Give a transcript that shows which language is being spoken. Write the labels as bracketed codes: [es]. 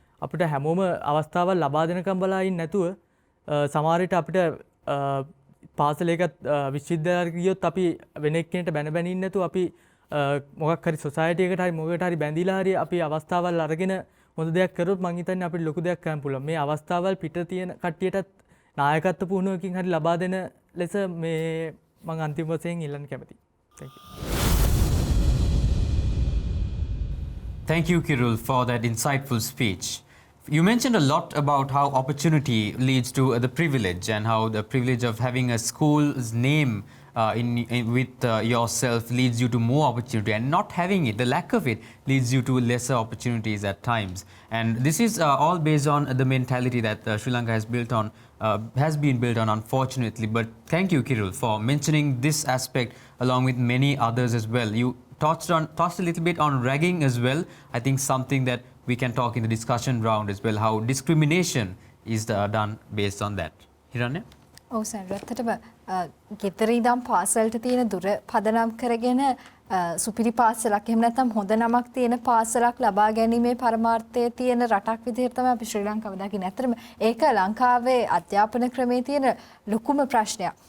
[si] අපිට හැමෝම අවස්ථාවල් ලබා දෙනකම් බලා ඉන්නේ නැතුව සමහර විට අපිට පාසලේකත් විශ්වවිද්‍යාලයකට ගියොත් අපි වෙන එක්කෙනෙක්ට බැන බැන ඉන්නේ නැතුව අපි මොකක් හරි සොසයිටි එකට හරි මොකකට හරි බැඳිලා හරි අපි අවස්ථාවල් අරගෙන හොඳ දෙයක් කරොත් මං හිතන්නේ අපිට ලොකු දෙයක් කරන්න පුළුවන්. මේ අවස්ථාවල් පිට තියෙන කට්ටියටත් නායකත්ව පුහුණුවකින් හරි ලබා දෙන ලෙස මේ මං අන්තිම වශයෙන් ඉල්ලන්න කැමතියි. [en] Thank you. Thank you, Kirul, for that insightful speech. You mentioned a lot about how opportunity leads to the privilege and how the privilege of having a school's name with yourself leads you to more opportunity, and not having it, the lack of it, leads you to lesser opportunities at times. And this is all based on the mentality that Sri Lanka has been built on, unfortunately. But thank you, Kirul, for mentioning this aspect along with many others as well. You touched a little bit on ragging as well. I think something that we can talk in the discussion round as well, how discrimination is done based on that. Hiranya? [si] ඔව් sir ඇත්තටම ගෙදර ඉඳන් පාසලට තියෙන දුර පදනම් කරගෙන සුපිරි පාසලක් එහෙම නැත්නම් හොඳ නමක් තියෙන පාසලක් ලබා ගැනීමේ පරමාර්ථය තියෙන රටක් විදිහට තමයි අපි ශ්‍රී ලංකාව දකින්නේ. ඇත්තටම ඒක ලංකාවේ අධ්‍යාපන ක්‍රමයේ තියෙන ලොකුම ප්‍රශ්නයක්.